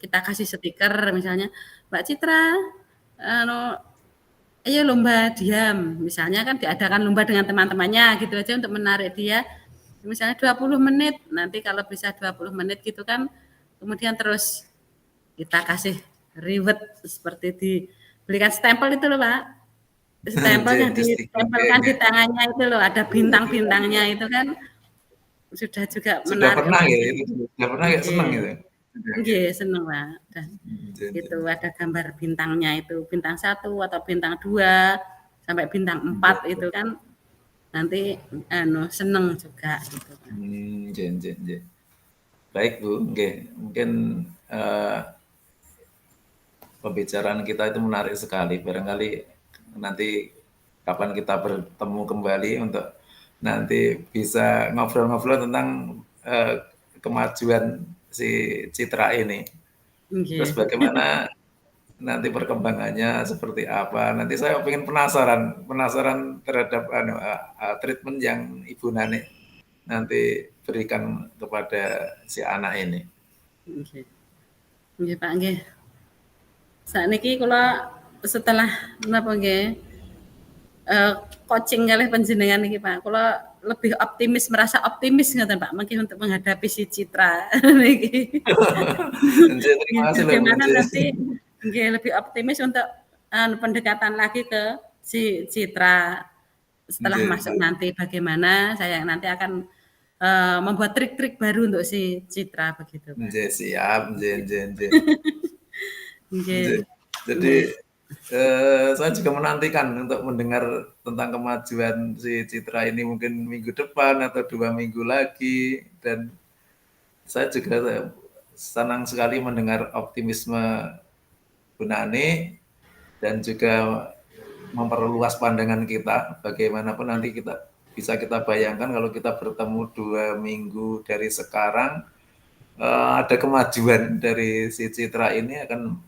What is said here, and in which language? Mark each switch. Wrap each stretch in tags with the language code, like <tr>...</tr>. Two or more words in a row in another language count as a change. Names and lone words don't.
<id>kita kasih stiker misalnya, "Mbak Citra, anu, ayo lomba diam." Misalnya kan diadakan lomba dengan teman-temannya gitu aja untuk menarik dia. Misalnya 20 menit, nanti kalau bisa 20 menit gitu kan, kemudian terus kita kasih reward seperti dibelikan stempel itu loh, Pak. Stempel Nggih yang nggih, stiker, nggih ditempelkan di nggih. tangannya itu loh, ada bintang-bintangnya itu kan sudah juga Sudah menarik pernah ya emosi. itu, sudah pernah ya seneng Nggih. itu? Sudah nggih. Nggih, seneng, Pak. Udah</id> <jv>Nggih nggih</jv> <id>itu nggih. ada gambar bintangnya itu, bintang 1 atau bintang 2 sampai bintang 4</id> <jv>Nggih nggih.</jv> <id>itu kan nanti seneng juga gitu, Pak.</id> <jv>Nggih nggih nggih.</jv> <id>Baik Bu,</id> <jv>nggih.</jv> <id>Mungkin, eee, pembicaraan kita itu menarik sekali. Barangkali nanti kapan kita bertemu kembali untuk nanti bisa ngobrol-ngobrol tentang, kemajuan si Citra ini. Terus Nggih. bagaimana nanti perkembangannya seperti apa, nanti saya pengen penasaran penasaran terhadap anu, treatment yang Ibu Nani nanti berikan kepada si anak ini.</id> <jv>Nggih. Nggih, Pak, nggih. Sakniki kula setelah napa nggih, coaching kalih panjenengan niki, Pak, kula</jv> <id>lebih optimis, merasa optimis</id> <jv>ngoten, Pak, mungkin untuk menghadapi si Citra niki.</jv> <id>Nggih, terima Nggih, kasih loh, Bu, bagaimana nggih. nanti nggih lebih optimis untuk, pendekatan lagi ke si Citra. Setelah Nggih masuk nggih. nanti bagaimana saya nanti akan, membuat trik-trik baru untuk si Citra begitu, Pak.</id> <jv>Nggih, siap, nggih nggih nggih.</jv> <id>Nggih. Nggih. Jadi, Nggih. saya juga menantikan untuk mendengar tentang kemajuan si Citra ini mungkin minggu depan atau 2 minggu lagi, dan saya juga senang sekali mendengar optimisme Bu Nani dan juga memperluas pandangan kita, bagaimanapun nanti kita bisa kita bayangkan kalau kita bertemu 2 minggu dari sekarang, ada kemajuan dari si Citra ini akan</id>